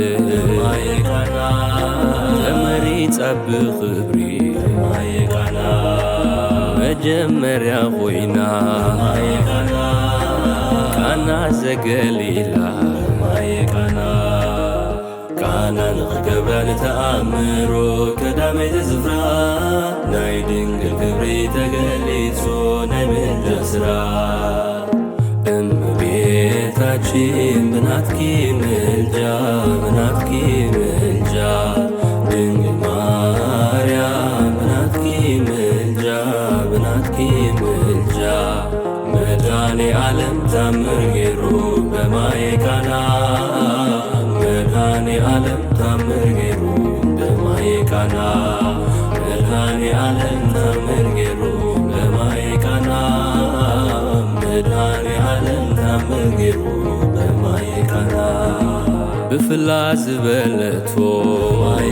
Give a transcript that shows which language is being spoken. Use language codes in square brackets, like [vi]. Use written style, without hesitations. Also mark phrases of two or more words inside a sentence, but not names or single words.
[ti] በማየ ቃና ተመሪ ጸብኽ ክብሪ በማየ ቃና መጀመርያ ኾይና በማየ ቃና ቃና ዘገሊላ በማየ ቃና ቃና ንኽገብራ ተአምሮ ቀዳመይቲ ስፍራ ናይ ድንግል ክብሪ ተገሊጹ ናይ ምልጃ ስራ [am] እመቤታችን በናትኪ ምልጃ በናትኪ ምልጃ ድንግል ማርያም በናትኪ ምልጃ በናትኪ ምልጃ መድኃኔ ዓለም ታምር ጌሩ በማየ ቃና መድኃኔ ዓለም ታምር ጌሩ በማየ ቃና መድኃኔ ዓለም ታምር ጌሩ በማየ ቃና መድኃኔ ዓለም ታምር ጌሩ በማየ ቃና [ti] ብፍላስ ዝበለቶ [am] በማየ